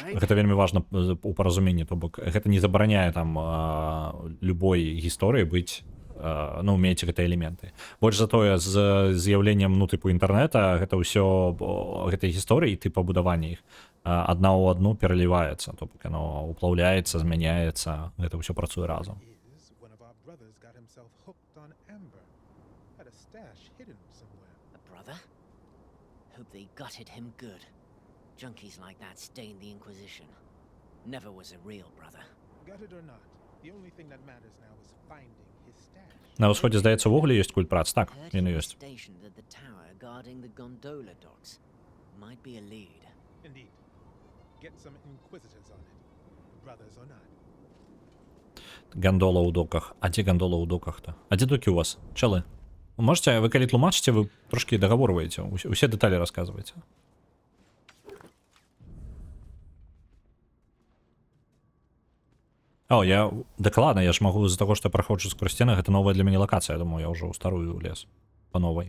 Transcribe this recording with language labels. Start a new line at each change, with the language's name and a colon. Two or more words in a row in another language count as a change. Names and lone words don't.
Belarusian: Гэта вельмі важна у паразуменні, то бок гэта не забараняе там любой гісторыі быць, ну, мець гэтыя элементы. Больш за тое, з з'яўленнем, ну, тыпу інтэрнэта, гэта ўсё, гэтыя гісторыі, тып пабудавання іх, адна ў адну пераліваецца, то бок яно уплаўляецца, змяняецца, гэта ўсё працуе разам.
English: Hope they gutted him good. Junkies like that stained the Inquisition. Never was a real brother. Gutted or not, the only thing that matters now is finding his stash.
Belarusian: На ўсходзе, здаецца, увогуле ёсць культ працы. Так, він і ёсць.
English: Stationed at the tower guarding the gondola docks. Might be a lead. Indeed. Get some inquisitors on it. Brothers or not.
Belarusian: Гандола ў доках. А дзе гандола ў доках-то? А дзе докі у вас? Чалы? Можете, вы калі тлумачыце, вы трошкі дагаворваеце, усе дэталі расказваеце. Я дакладна, я ж магу з-за таго, што я праходжу скрозь сцены, гэта новая для мяне лакацыя, я думаю, я ўжо ў старую лез па новай.